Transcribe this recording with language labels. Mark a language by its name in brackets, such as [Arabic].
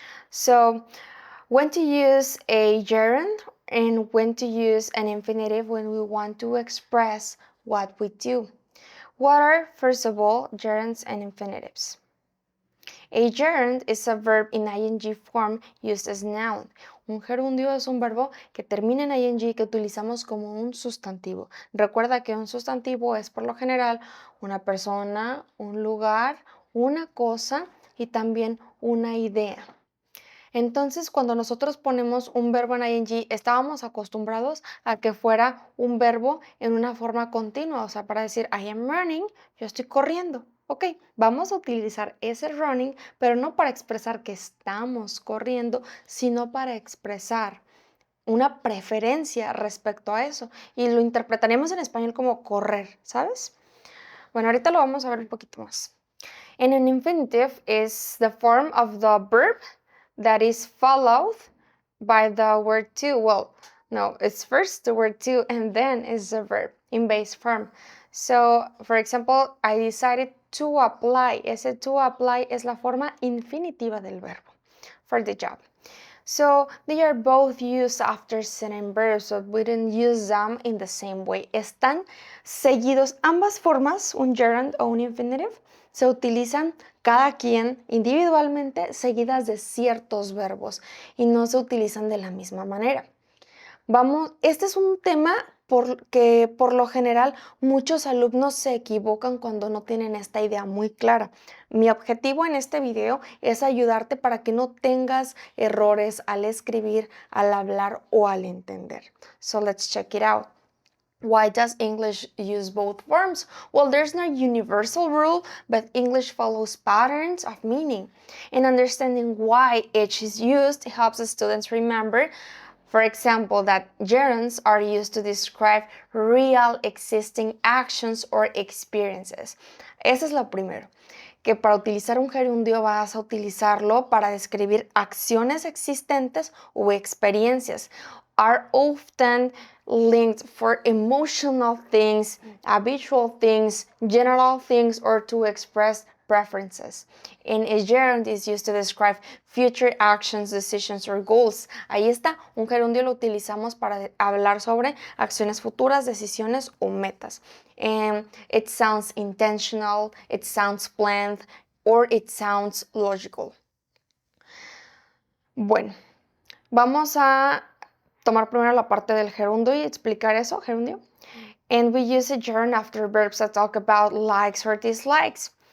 [English] So, when to use a gerund and when to use an infinitive when we want to express what we do. What are, first of all, gerunds and infinitives? A gerund is a verb in ing form used as noun. [Spanish] Un gerundio es un verbo que termina en ing que utilizamos como un sustantivo. Recuerda que un sustantivo es por lo general una persona, un lugar, una cosa y también una idea. Entonces, cuando nosotros ponemos un verbo en ing, estábamos acostumbrados a que fuera un verbo en una forma continua, o sea, para decir [English] I am running, [Spanish] yo estoy corriendo. Ok, vamos a utilizar ese running, pero no para expresar que estamos corriendo, sino para expresar una preferencia respecto a eso. Y lo interpretaremos en español como correr, ¿sabes? Bueno, ahorita lo vamos a ver un poquito más. [English] And an infinitive is the form of the verb that is followed by the word to. Well, no, it's first the word to and then is the verb in base form. So, for example, I decided to apply. [Spanish] Ese [English] to apply [Spanish] es la forma infinitiva del verbo [English] for the job. So they are both used after certain verbs, so we didn't use them in the same way. [Spanish] Están seguidos ambas formas, un gerund o un infinitive, se utilizan cada quien individualmente seguidas de ciertos verbos y no se utilizan de la misma manera. Este es un tema porque por lo general muchos alumnos se equivocan cuando no tienen esta idea muy clara. Mi objetivo en este video es ayudarte para que no tengas errores al escribir, al hablar o al entender. [English] So let's check it out. Why does English use both forms? Well, there's no universal rule, but English follows patterns of meaning. And understanding why each is used helps the students remember, for example, that gerunds are used to describe real existing actions or experiences. [Spanish] Eso es lo primero, que para utilizar un gerundio vas a utilizarlo para describir acciones existentes o experiencias. [English] Are often linked for emotional things, habitual things, general things, or to express preferences. And a gerund is used to describe future actions, decisions, or goals. [Spanish] Ahí está, un gerundio lo utilizamos para hablar sobre acciones futuras, decisiones o metas. [English] And it sounds intentional, it sounds planned, or it sounds logical. [Spanish] Bueno, vamos a tomar primero la parte del gerundio y explicar eso, gerundio. [English] And we use a gerund after verbs that talk about likes or dislikes.